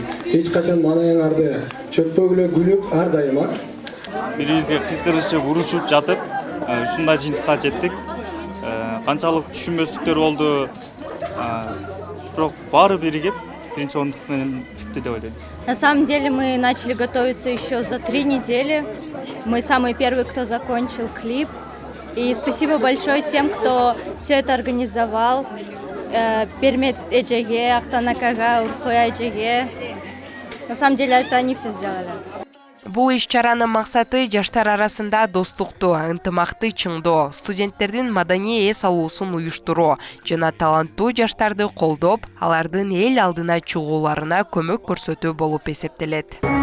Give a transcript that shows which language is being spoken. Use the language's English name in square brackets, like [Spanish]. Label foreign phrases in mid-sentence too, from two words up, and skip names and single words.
[Kyrgyz] Эч качан манаяңарды чөкпөгүлө күлүп, ар дайыма бирибизге кыйкырышып, урушуп жатып, ушундай жыйынтыкка жеттик. Канчалык түшүнбөстүктөр болду, бирок баары биригип, биринчи орундук менен бүттү деп ойлойм. [Russian] На самом деле мы начали готовиться еще за 3 недели. Мы самые первые, кто закончил клип. И спасибо большое тем, кто все это организовал. Пермет Эджеге, Ахтанакага, Урхуя Эджеге. На самом деле это они все сделали. [Kyrgyz] Бул иш-чаранын максаты жаштар арасында достукту, ынтымакты чыңдоо, студенттердин маданий эс алуусун уюштуруу жана таланттуу жаштарды колдоп, алардын эл алдына чыгууларына көмөк көрсөтүү болуп эсептелет.